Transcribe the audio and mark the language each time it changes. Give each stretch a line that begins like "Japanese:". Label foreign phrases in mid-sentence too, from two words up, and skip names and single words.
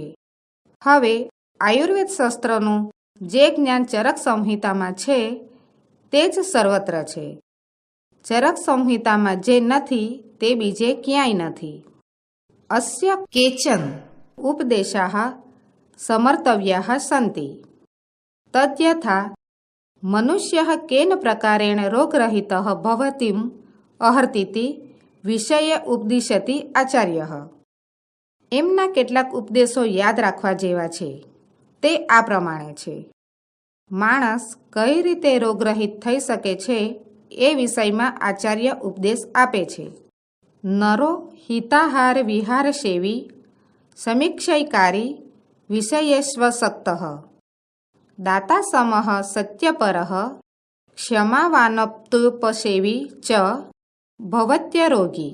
Gujarati: હવે આયુર્વેદ શાસ્ત્રનું જે જ્ઞાન ચરક સંહિતામાં છે તે જ સર્વત્ર છે. ચરક સંહિતામાં જે નથી તે બીજે ક્યાંય નથી.
Sanskrit: અસ્ય કેચન ઉપદેશાઃ समर्तव्याः सन्ति। तद्यथा मनुष्यः केन प्रकारेण रोगरहितः भवतीम् अर्हतीति विषये उपदिशति आचार्यः।
Gujarati: એમના કેટલાક ઉપદેશો યાદ રાખવા જેવા છે, તે આ પ્રમાણે છે. માણસ કઈ રીતે રોગરહિત થઈ શકે છે એ વિષયમાં આચાર્ય ઉપદેશ આપે છે.
Sanskrit: નરો હિતાહાર વિહાર સેવી સમીક્ષયકારી વિષયેષ્વસક્તઃ દાતા સમઃ સત્યપરઃ ક્ષમાવાનપ્તુપસેવી ચ ભવત્યરોગી.